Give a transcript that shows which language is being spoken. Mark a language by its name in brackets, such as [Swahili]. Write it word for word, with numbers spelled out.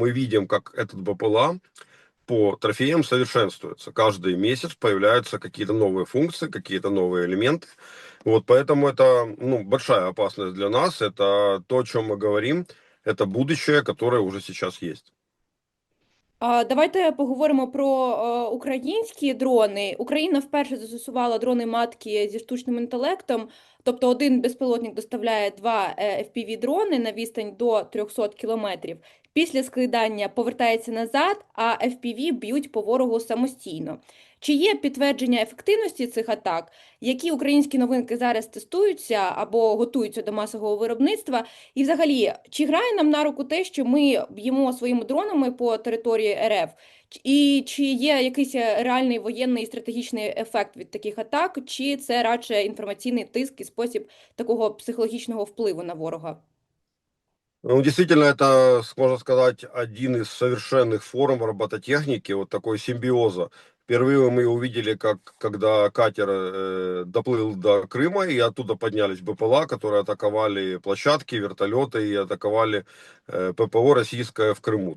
[Russian] Мы видим, как этот БПЛА по трофеям совершенствуется. Каждый месяц появляются какие-то новые функции, какие-то новые элементы. Вот поэтому это ну, большая опасность для нас. Это то, о чем мы говорим. Это будущее, которое уже сейчас есть. [Ukrainian] А, Давайте поговоримо про е, українські дрони. Україна вперше застосувала дрони матки зі штучним інтелектом, тобто один безпілотник доставляє два еф пі ві дрони на відстань до трьохсот кілометрів. Після скидання повертається назад, а еф пі ві б'ють по ворогу самостійно. Чи є підтвердження ефективності цих атак? Які українські новинки зараз тестуються або готуються до масового виробництва? І взагалі, чи грає нам на руку те, що ми б'ємо своїми дронами по території РФ? Ч- І чи є якийсь е, реальний воєнний і стратегічний ефект від таких атак, чи це радше інформаційний тиск і спосіб такого психологічного впливу на ворога? [Russian] Ну, действительно, это, с- можно сказать, один из совершенных форм робототехники, вот такой симбиоза. Впервые мы увидели, как, когда катер э, доплыл до Крыма, и оттуда поднялись БПЛА, которые атаковали площадки, вертолеты и атаковали э, ППО российское в Крыму.